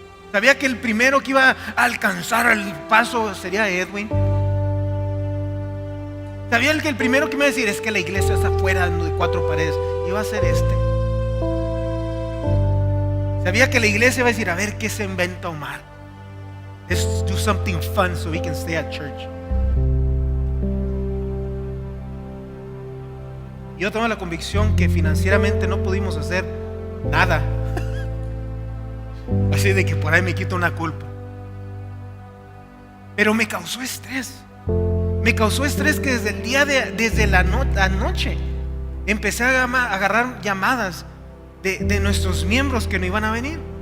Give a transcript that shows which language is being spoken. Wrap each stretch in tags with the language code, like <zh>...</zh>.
<es>Sabía que el primero que iba a alcanzar el paso sería Edwin. Sabía que el primero que me iba a decir es que la iglesia está afuera de 4 paredes. Iba a ser este. Sabía que la iglesia iba a decir, a ver qué se inventa Omar.</es> <en>Let's do something fun so we can stay at church.</en> <es>Yo tengo la convicción que financieramente no pudimos hacer nada. Así de que por ahí me quito una culpa. Pero me causó estrés. Me causó estrés que desde la noche empecé a agarrar llamadas de nuestros miembros que no iban a venir.</es>